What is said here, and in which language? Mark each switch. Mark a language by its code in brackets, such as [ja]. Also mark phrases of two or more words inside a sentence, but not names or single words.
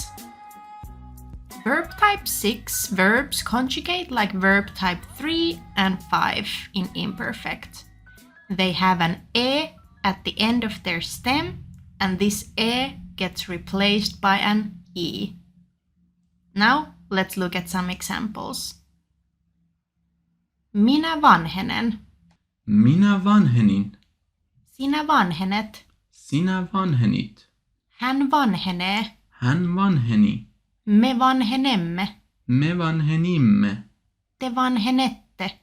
[en] Verb type 6 verbs conjugate like verb type 3 and 5 in imperfect. They have an e at the end of their stem, and this e gets replaced by an e. Now, let's look at some examples. [fi] Minä vanhenen. Minä vanhenin. Sinä vanhenet. Sinä vanhenit. Hän vanhenee. Hän vanheni. Me vanhenemme. Me vanhenimme. Te vanhenette.